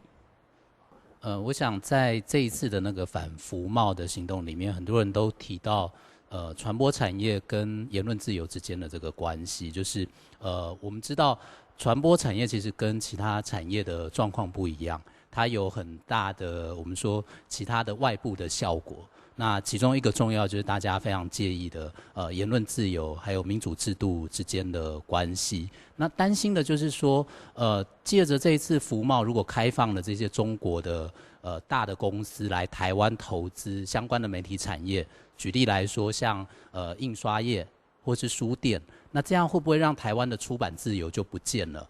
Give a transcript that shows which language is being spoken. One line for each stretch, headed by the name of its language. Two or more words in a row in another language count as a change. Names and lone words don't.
Chinese: 我想在這一次的那個反服貿的行動裡面，很多人都提到傳播產業跟言論自由之間的這個關係，就是我們知道傳播產業其實跟其他產業的狀況不一樣。它有很大的我们说其他的外部的效果。那其中一个重要就是大家非常介意的言论自由还有民主制度之间的关系。那担心的就是说借着这一次服贸如果开放了这些中国的大的公司来台湾投资相关的媒体产业，举例来说像印刷业或是书店，那这样会不会让台湾的出版自由就不见了？